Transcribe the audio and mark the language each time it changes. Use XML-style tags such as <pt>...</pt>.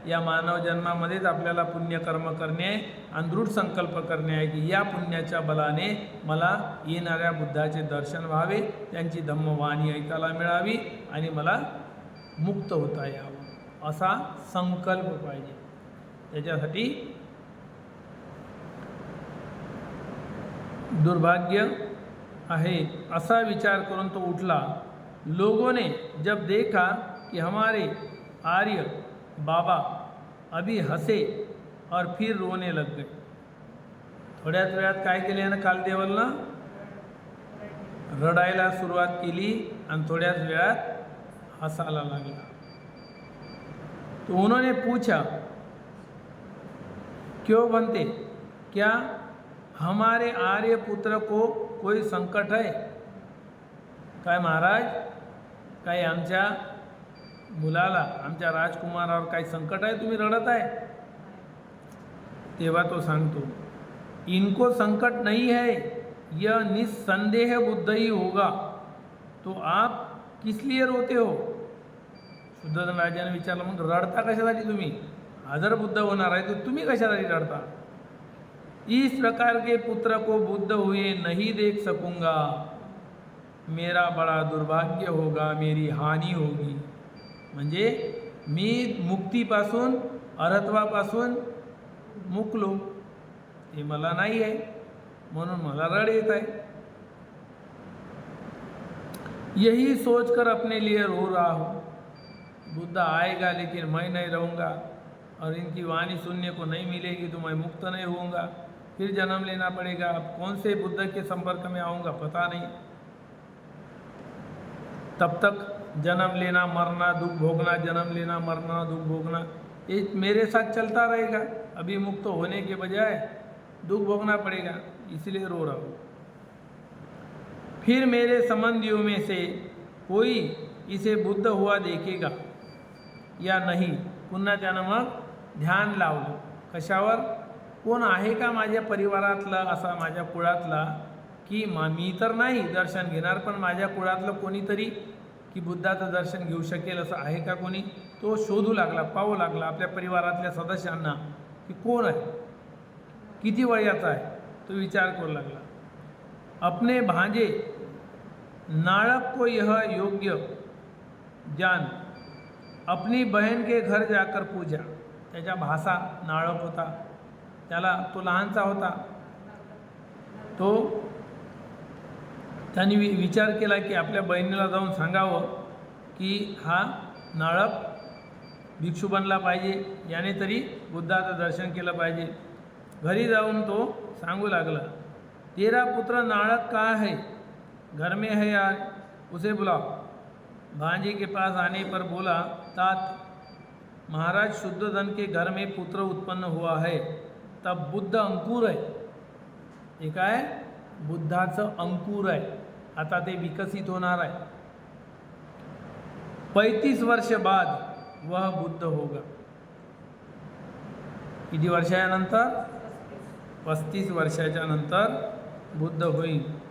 <mr>या मानव जन्मामध्येच आपल्याला पुण्यकर्म करणे आणि दृढ संकल्प करणे आहे की या पुण्याच्या बलाने मला येणाऱ्या बुद्धाचे दर्शन व्हावे, त्यांची धम्मवाणी ऐकायला मिळावी आणि मला मुक्त होता यावं, असा संकल्प पाहिजे. त्याच्यासाठी दुर्भाग्य आहे असा विचार करून तो उठला.</mr> <hi>लोगों ने जब देखा कि हमारे आर्य बाबा अभी हसे और फिर रोने लग गए.</hi> <mr>थोड्याच वेळात काय केले ना, कालदेवलनं रडायला सुरुवात केली आणि थोड्याच वेळात हसायला लागला.</mr> <hi>तो उन्होंने पूछा, क्यों बनते, क्या हमारे आर्य पुत्र को कोई संकट है?</hi> <mr>काय महाराज, काय आमच्या मुलाला, आमच्या राजकुमारावर काही संकट आहे, तुम्ही रडत आहे? तेव्हा तो सांगतो,</mr> <hi>इनको संकट नहीं है, यह निस्संदेह बुद्ध ही होगा, तो आप किस लिए रोते हो?</hi> <mr>शुद्धोधन राजाने विचारलं, मग रडता कशासाठी तुम्ही? जर बुद्ध होणार आहे तर तुम्ही कशासाठी रडता?</mr> <hi>इस प्रकार के पुत्र को बुद्ध हुए नहीं देख सकूंगा, मेरा बड़ा दुर्भाग्य होगा, मेरी हानी होगी.</hi> <mr>म्हणजे मी मुक्तीपासून, अरहत्वापासून मुकलो, हे मला नाही आहे, म्हणून मला रड येत आहे.</mr> <hi>यही सोचकर अपने लिए रो रहा हूँ. बुद्ध आएगा लेकिन मैं नहीं रहूँगा, और इनकी वाणी सुनने को नहीं मिलेगी तो मैं मुक्त नहीं होऊंगा, फिर जन्म लेना पड़ेगा. अब कौन से बुद्ध के संपर्क में आऊँगा पता नहीं. तब तक जन्म लेना मरना दुख भोगना, जन्म लेना मरना दुख भोगना, ये मेरे साथ चलता रहेगा. अभी मुक्त होने के बजाय दुख भोगना पड़ेगा, इसलिए रो रहा हूँ. फिर मेरे संबंधियों में से कोई इसे बुद्ध हुआ देखेगा या नहीं.</hi> <mr>पुन्हा त्यानं मग ध्यान लावलं. कशावर? कोण आहे का माझ्या परिवारातला असा, माझ्या कुळातला, की मी तर नाही दर्शन घेणार, पण माझ्या कुळातलं कोणीतरी की बुद्धाचं दर्शन घेऊ शकेल असं आहे का कोणी? तो शोधू लागला, पाहू लागला आपल्या परिवारातल्या सदस्यांना की कोण आहे, किती वयाचा आहे, तो विचार करू लागला.</mr> <hi>अपने भांजे नाड़क को यह योग्य जान अपनी बहन के घर जाकर पूजा.</hi> <mr>त्याच्या भासा नाळक होता, त्याला तो लहानचा होता, तो त्यांनी विचार केला की आपल्या बहिणीला जाऊन सांगावं की हा नाळक भिक्षू बनला पाहिजे, याने तरी बुद्धाचं दर्शन केलं पाहिजे. घरी जाऊन तो सांगू लागला,</mr> <hi>तेरा पुत्र नाळक कहाँ है, घर में है यार, उसे बुलाओ. भांजे के पास आने पर बोला, तात महाराज शुद्धोधन के घर में पुत्र उत्पन्न हुआ है.</hi> <mr>तब बुद्ध अंकुर आहे, हे काय बुद्धाचं अंकुर आहे, आता ते विकसित होणार आहे.</mr> <hi>35 वर्ष बाद वह बुद्ध होगा.</hi> <mr>किती वर्षानंतर? 35 वर्षाच्या नंतर बुद्ध होईल.</mr>